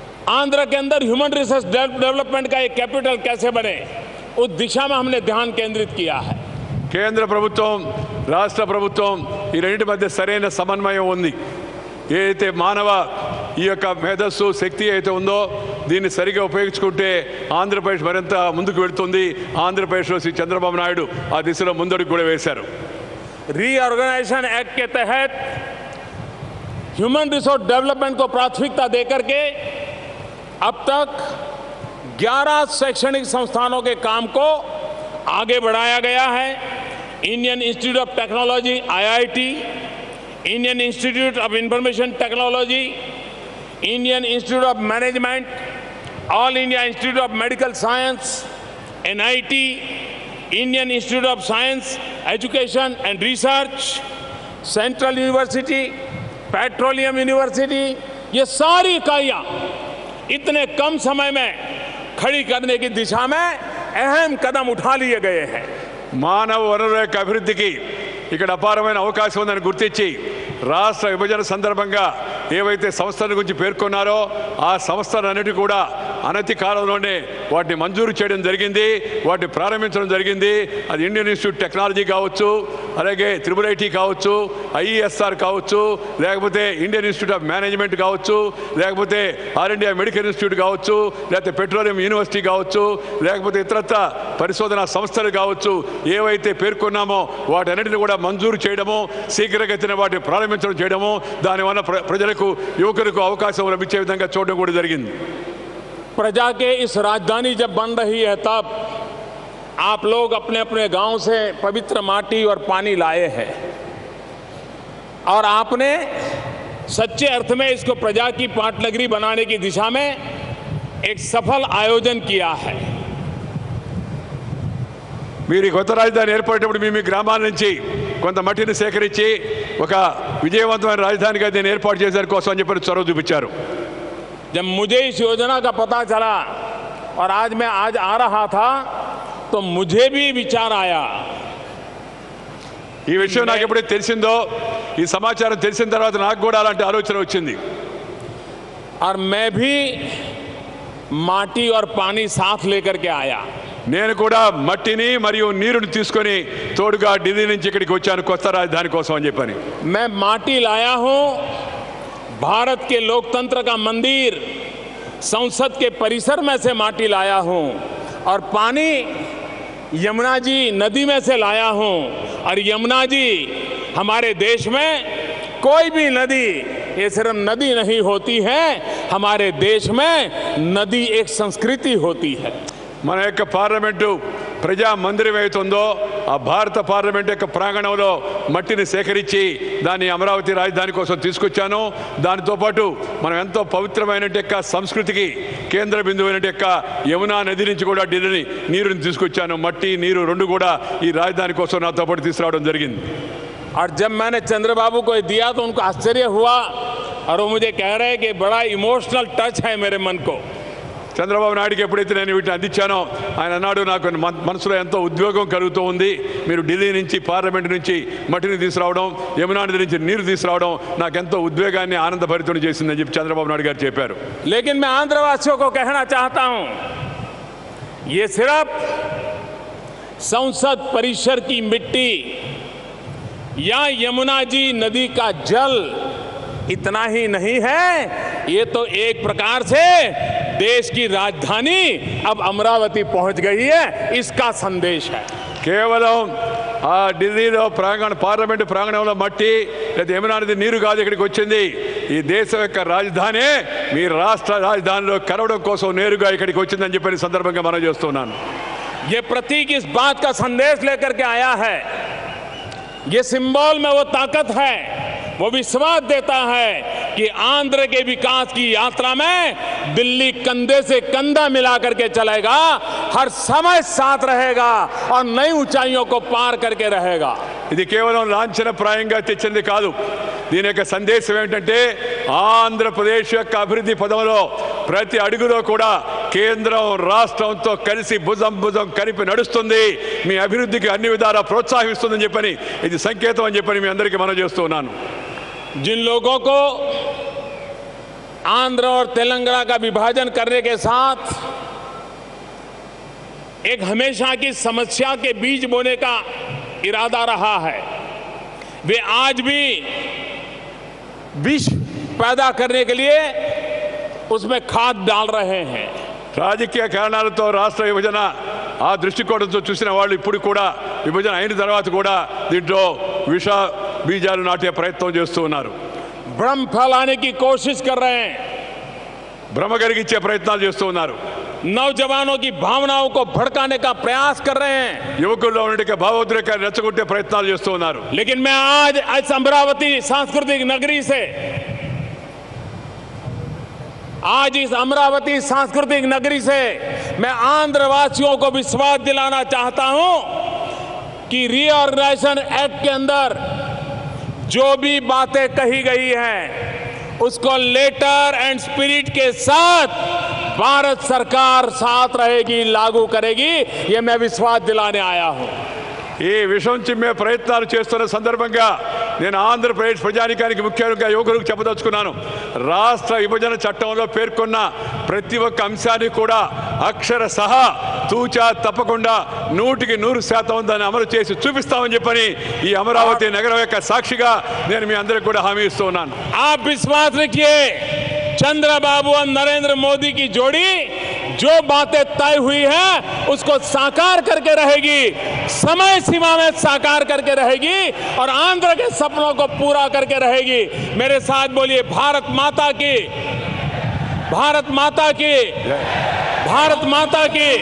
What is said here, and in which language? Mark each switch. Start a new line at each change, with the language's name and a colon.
Hindi: आंध्र के अंदर human resource development का एक कैपिटल कैसे बने, उस दिशा में हमने ध्यान केंद्रित किया है.
Telugu: కేంద్ర ప్రభుత్వం, రాష్ట్ర ప్రభుత్వం ఈ రెండింటి మధ్య సరైన సమన్వయం ఉంది. ఏదైతే మానవ ఈ యొక్క మేధస్సు, శక్తి అయితే ఉందో దీన్ని సరిగా ఉపయోగించుకుంటే ఆంధ్రప్రదేశ్ మరింత ముందుకు వెళుతుంది. ఆంధ్రప్రదేశ్లో శ్రీ చంద్రబాబు నాయుడు ఆ దిశలో ముందడుగు కూడా వేశారు.
Hindi: रीऑर्गेनाइजेशन एक्ट के तहत ह्यूमन रिसोर्स डेवलपमेंट को प्राथमिकता देकर के अब तक 11 शैक्षणिक संस्थानों के काम को आगे बढ़ाया गया है. Indian institute of technology IIT, Indian institute of information technology, Indian institute of management, all India institute of medical science, NIT, Indian institute of science education and research, central university, petroleum university, ये सारी इकाइयां इतने कम समय में खड़ी करने की दिशा में अहम कदम उठा लिए गए हैं।
Telugu: మానవ వనరుల యొక్క అభివృద్ధికి ఇక్కడ అపారమైన అవకాశం ఉందని గుర్తించి రాష్ట్ర విభజన సందర్భంగా ఏవైతే సంస్థల గురించి పేర్కొన్నారో ఆ సంస్థలన్నిటి కూడా అనతి కాలంలోనే వాటిని మంజూరు చేయడం జరిగింది, వాటిని ప్రారంభించడం జరిగింది. అది ఇండియన్ ఇన్స్టిట్యూట్ టెక్నాలజీ కావచ్చు, అలాగే IIIT కావచ్చు, IESR కావచ్చు, లేకపోతే ఇండియన్ ఇన్స్టిట్యూట్ ఆఫ్ మేనేజ్మెంట్ కావచ్చు, లేకపోతే ఆల్ ఇండియా మెడికల్ ఇన్స్టిట్యూట్ కావచ్చు, లేకపోతే పెట్రోలియం యూనివర్సిటీ కావచ్చు, లేకపోతే ఇతరత్ర పరిశోధనా సంస్థలు కావచ్చు, ఏవైతే పేర్కొన్నామో వాటన్నిటిని కూడా మంజూరు చేయడము, శీఘ్రగతిన వాటిని ప్రారంభించడం చేయడము, దానివల్ల ప్రజలకు యువకులకు అవకాశం లభించే విధంగా చూడడం కూడా జరిగింది.
Hindi: प्रजा के इस राजधानी जब बन रही है तब आप लोग अपने अपने गांव से पवित्र माटी और पानी लाए हैं और आपने सच्चे अर्थ में इसको प्रजा की पाटनगरी बनाने की दिशा में एक सफल आयोजन किया है।
Telugu: మీరు కొత్త రాజధాని ఏర్పడేటప్పుడు మీ గ్రామాల నుంచి కొంత మట్టిని సేకరించి ఒక విజయవంతమైన రాజధానిగా దీన్ని ఏర్పాటు చేసే కోసం అని చెప్పి చొరవ చూపించారు.
Hindi: जब मुझे इस योजना का पता चला और आज मैं आ रहा था तो मुझे भी विचार आया,
Telugu: ఈ విషయం నాకు ఎప్పుడైతే తెలిసిందో, ఈ సమాచారం తెలిసిన తర్వాత నాకు కూడా అలాంటి ఆలోచన వచ్చింది.
Hindi: और मैं भी माटी और पानी साथ लेकर के आया.
Telugu: నేను కూడా మట్టిని మరియు నీరుని తీసుకొని తోడుగా ఢిల్లీ నుంచి ఇక్కడికి వచ్చాను కొత్త రాజధాని కోసం అని చెప్పని.
Hindi: मैं माटी लाया हूं, भारत के लोकतंत्र का मंदिर संसद के परिसर में से माटी लाया हूं और पानी यमुना जी नदी में से लाया हूं. और यमुना जी हमारे देश में कोई भी नदी ये सिर्फ नदी नहीं होती है, हमारे देश में नदी एक संस्कृति होती है.
Telugu: మన యొక్క పార్లమెంటు ప్రజా మందిరం అవుతుందో ఆ భారత పార్లమెంట్ యొక్క ప్రాంగణంలో మట్టిని సేకరించి దాన్ని అమరావతి రాజధాని కోసం తీసుకొచ్చాను. దానితో పాటు మనం ఎంతో పవిత్రమైన యొక్క సంస్కృతికి కేంద్ర బిందువైన యొక్క యమునా నది నుంచి కూడా ఢిల్లీ నీరుని తీసుకొచ్చాను. మట్టి నీరు రెండు కూడా ఈ రాజధాని కోసం నాతో పాటు తీసుకురావడం జరిగింది.
Hindi: और जब मैंने चंद्रबाबू को दिया तो उनको आश्चर्य हुआ और वो मुझे कह रहे हैं कि बड़ा इमोशनल टच है मेरे मन को.
Telugu: చంద్రబాబు నాయుడుకి ఎప్పుడైతే నేను వీటిని అందించానో ఆయన అన్నాడు, నాకు మనసులో ఎంతో ఉద్వేగం కలుగుతూ ఉంది. మీరు ఢిల్లీ నుంచి పార్లమెంట్ నుంచి మట్టిని తీసుకురావడం, యమునా నది నుంచి నీరు తీసుకురావడం నాకెంతో ఉద్వేగాన్ని ఆనందభరితం చేసిందని చెప్పి చంద్రబాబు నాయుడు గారు చెప్పారు.
Hindi: लेकिन मैं आंध्रवासियों को कहना चाहता हूं, ये सिर्फ संसद परिसर की मिट्टी या यमुना जी नदी का जल इतना ही नहीं है, ये तो एक प्रकार से देश की राजधानी अब अमरावती पहुंच गई है, इसका संदेश है.
Telugu: కేవలం ఆ ఢిల్లీలో పార్లమెంటు ప్రాంగణంలో మట్టి లేదా యమునా నది నీరు కాదు ఇక్కడికి వచ్చింది. ఈ దేశం యొక్క రాజధాని మీ రాష్ట్ర రాజధానిలో కలవడం కోసం నేరుగా ఇక్కడికి వచ్చిందని చెప్పిన సందర్భంగా మనం చేస్తున్నాను.
Hindi: ये प्रतीक इस बात का संदेश लेकर के आया है, ये सिंबल में वो ताकत है, वो विश्वास देता है कि आंध्र के विकास की यात्रा में दिल्ली कंधे से कंधा मिला करके चलेगा, हर समय साथ रहेगा और नई ऊंचाइयों को पार करके रहेगा.
Telugu: ఇది కేవలం లాంఛనప్రాయంగా తెచ్చింది కాదు. దీని యొక్క సందేశం ఏంటంటే ఆంధ్రప్రదేశ్ యొక్క అభివృద్ధి పదంలో ప్రతి అడుగులో కూడా కేంద్రం రాష్ట్రంతో కలిసి భుజం భుజం కలిపి నడుస్తుంది, మీ అభివృద్ధికి అన్ని విధాలా ప్రోత్సహిస్తుందని చెప్పని ఇది సంకేతం అని చెప్పని మీ అందరికీ మనం చేస్తున్నాను.
Hindi: जिन लोगों को आंध्र और तेलंगाना का विभाजन करने के साथ एक हमेशा की समस्या के बीज बोने का इरादा रहा है, वे आज भी विष पैदा करने के लिए उसमें खाद डाल रहे हैं.
Telugu: రాజకీయ కారణాలతో రాష్ట్ర విభజన ఆ దృష్టికోణంతో చూసిన వాళ్ళు ఇప్పుడు కూడా విభజన అయిన తర్వాత కూడా దీంట్లో విష బీజాలు నాటే ప్రయత్నం చేస్తూ ఉన్నారు.
Hindi: भ्रम फैलाने की कोशिश कर रहे हैं,
Telugu: భ్రమ కలిగించే ప్రయత్నాలు చేస్తూ ఉన్నారు.
Hindi: नौजवानों की भावनाओं को भड़काने का प्रयास कर रहे हैं,
Telugu: యువకుల్లో ఉండే భావోద్రేకాన్ని రెచ్చగొట్టే ప్రయత్నాలు చేస్తూ ఉన్నారు.
Hindi: लेकिन मैं आज अमरावती सांस्कृतिक नगरी से आज इस अमरावती सांस्कृतिक नगरी से मैं आंध्र वासियों को विश्वास दिलाना चाहता हूं कि रीऑर्गेनाइजेशन एक्ट के अंदर जो भी बातें कही गई हैं उसको
English: letter and spirit
Hindi: के साथ भारत सरकार साथ रहेगी, लागू करेगी। ये मैं विश्वास दिलाने आया हूं।
Telugu: ఈ విషయం చిమ్మే ప్రయత్నాలు చేస్తున్న సందర్భంగా నేను ఆంధ్రప్రదేశ్ ప్రజానికానికి ముఖ్యంగా యువకులకు చెప్పదలుచుకున్నాను. రాష్ట్ర విభజన చట్టంలో పేర్కొన్న ప్రతి ఒక్క అంశాన్ని కూడా అక్షర సహా తూచా తప్పకుండా 100% దాన్ని అమలు చేసి చూపిస్తామని చెప్పని ఈ అమరావతి నగరం యొక్క సాక్షిగా నేను మీ అందరికీ కూడా హామీ ఇస్తూ ఉన్నాను.
Hindi: आप विश्वास रखिए, चंद्रबाबू और नरेंद्र मोदी की जोड़ी जो बातें तय हुई है उसको साकार करके रहेगी, समय सीमा में साकार करके रहेगी और आंध्र के सपनों को पूरा करके रहेगी। मेरे साथ बोलिए, भारत माता की, भारत माता की, भारत माता की